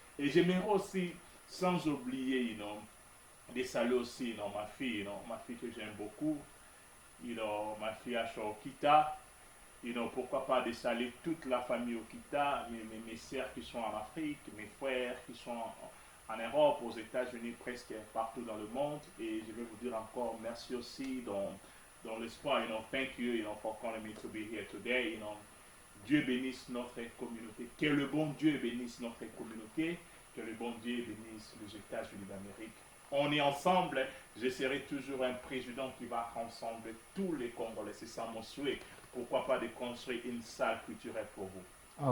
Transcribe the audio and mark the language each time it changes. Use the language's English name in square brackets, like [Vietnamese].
[French] Et j'aimerais aussi, sans oublier, de saluer aussi, ma fille, ma fille que j'aime beaucoup, ma fille à Okita, pourquoi pas de saluer toute la famille Okita, mes sœurs qui sont en Afrique, mes frères qui sont en Europe, aux États-Unis, presque partout dans le monde. Et je vais vous dire encore merci aussi dans l'espoir. [English] Thank you, for calling me to be here today. [French] Dieu bénisse notre communauté. Que le bon Dieu bénisse notre communauté. Que le bon Dieu bénisse les États-Unis d'Amérique. On est ensemble. Je serai toujours un président qui va rassembler tous les Congolais. C'est ça mon souhait. Pourquoi pas de construire une salle culturelle pour vous.